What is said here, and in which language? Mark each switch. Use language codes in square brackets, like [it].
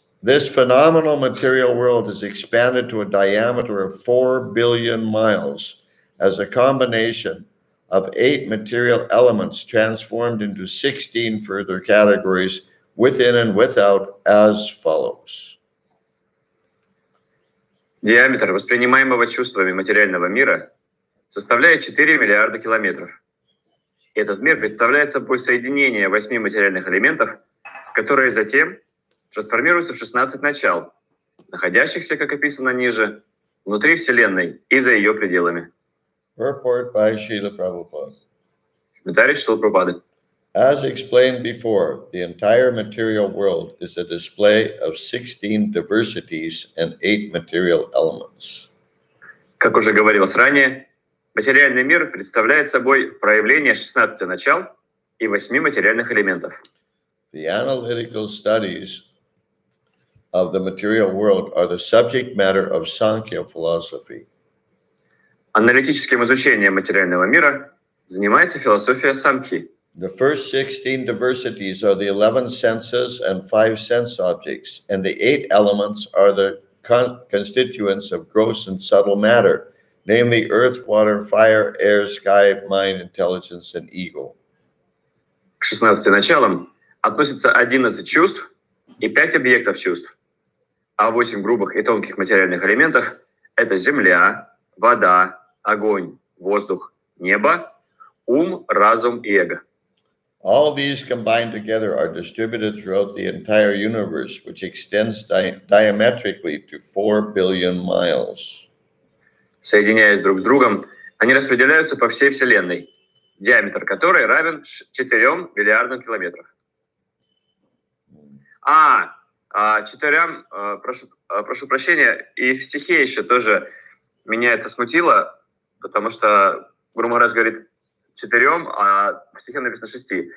[en] This phenomenal material world is expanded to a diameter of 4 billion miles as a combination of 8 material elements transformed into 16 further categories within and without as follows. [ru] Диаметр воспринимаемого чувствами материального мира составляет 4 миллиарда километров. Этот мир представляет собой соединение 8 материальных элементов, которые затем трансформируются в 16 начал, находящихся, как описано ниже, внутри Вселенной и за ее пределами. [en] Purport by Srila Prabhupada. [ru] Комментарий Шрилы Прабхупады. [en] As explained before, the entire material world is a display of 16 diversities and 8 material elements. [ru] Как уже говорилось ранее, материальный мир представляет собой проявление 16 начал и 8 материальных элементов. [en] The analytical studies of the material world are the subject matter of Sankhya philosophy. [ru] Аналитическим изучением материального мира занимается философия Самхи. [en] The first 16 diversities are the 11 senses and 5 sense objects, and the 8 elements are the constituents of gross and subtle matter, namely earth, water, fire, air, sky, mind, intelligence, and ego. [ru] К 16 началам относятся 11 чувств и 5 объектов чувств, а 8 грубых и тонких материальных элементов — это земля, вода, огонь, воздух, небо, ум, разум и эго. [en] All these combined together are distributed throughout the entire universe, which extends diametrically to 4 billion miles. [ru] Соединяясь друг с другом, они распределяются по всей Вселенной, диаметр которой равен 4 миллиардам километров. Прошу прощения, и в стихе еще тоже меня это смутило, потому что Гуру Махарадж говорит 4, а в стихе написано 6.